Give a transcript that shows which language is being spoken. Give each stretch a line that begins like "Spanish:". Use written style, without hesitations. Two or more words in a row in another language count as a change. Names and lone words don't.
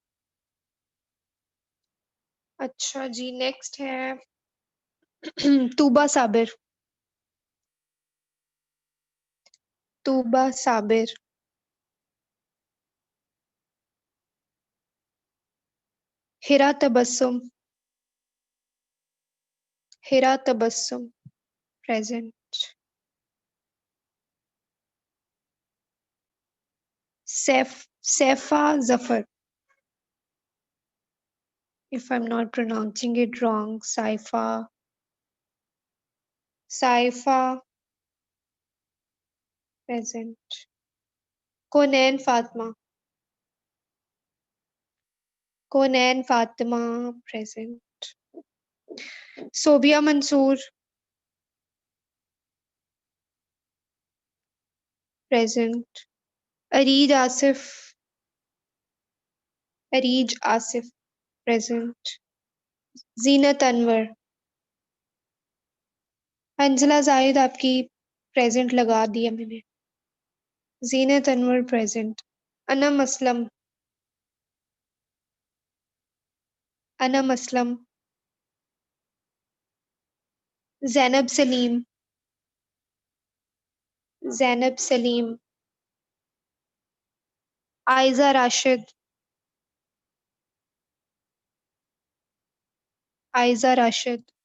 Hindi: अच्छा जी, नेक्स्ट है तूबा साबिर, तूबा साबिर, हिरा तबस्सुम, हिरा तबस्सुम प्रेजेंट, सैफा जफर,
English: if I'm not pronouncing it wrong,
Hindi: Saifa present, Konain Fatma, Konain Fatima present, Sobia Mansoor present, Areej Asif, Areej Asif present, Zeenat Anwar, अंजला जाहिद आपकी प्रेजेंट लगा दी है मैंने, जीनत अनवर प्रेजेंट, अनम असलम, अनम असलम, जैनब सलीम, जैनब सलीम, आयजा राशिद, आयजा राशिद,